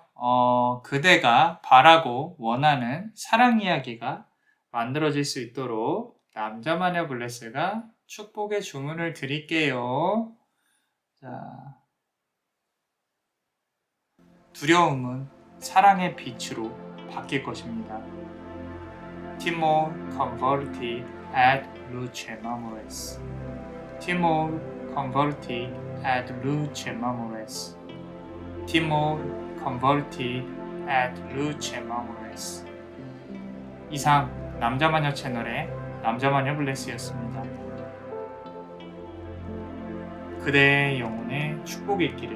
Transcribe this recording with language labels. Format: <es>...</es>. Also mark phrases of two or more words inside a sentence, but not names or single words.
<ko>그대가 바라고 원하는 사랑 이야기가 만들어질 수 있도록 남자마녀 블레스가 축복의 주문을 드릴게요. 자, 두려움은 사랑의 빛으로 바뀔 것입니다.</ko> <la>Timor converted ad lucem amores. Timor converted ad lucem amores. Timor converted ad lucem amores.</la> <ko>이상 남자마녀 채널의 남자마녀 블레스였습니다. 그대의 영혼에 축복이 있기를.</ko>